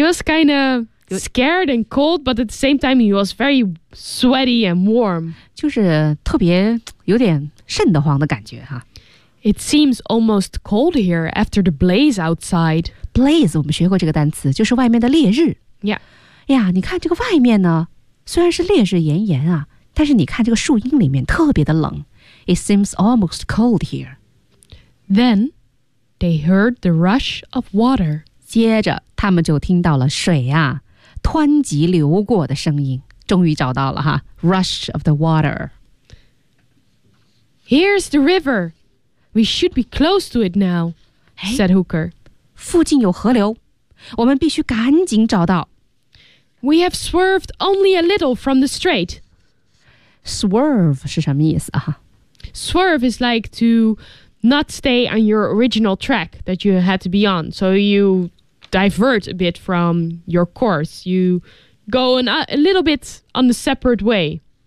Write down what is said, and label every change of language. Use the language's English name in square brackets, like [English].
[English] He was kind of scared and cold, but at the same time, he was very sweaty and warm. [Chinese] 就是特别有点瘆得慌的感觉哈。 [English] It seems almost cold here after the blaze outside. [Chinese] Blaze, 我们学过这个单词，就是外面的烈日。 [English] Yeah. [Chinese] 呀，你看这个外面呢，虽然是烈日炎炎啊，但是你看这个树荫里面特别的冷。 [English] It seems almost cold here. Then they heard the rush of water. [Chinese] 接着他们就听到了水啊湍急流过的声音，终于找到了哈 [English] rush of the water. Here's the river. We should be close to it now, said Hooker. [Chinese] 附近有河流，我们必须赶紧找到。 [English] We have swerved only a little from the straight. [Chinese] Swerve 是什么意思啊？ [English] Swerve is like to not stay on your original track that you had to be on. So youdivert a bit from your course. You go a little bit on a separate way.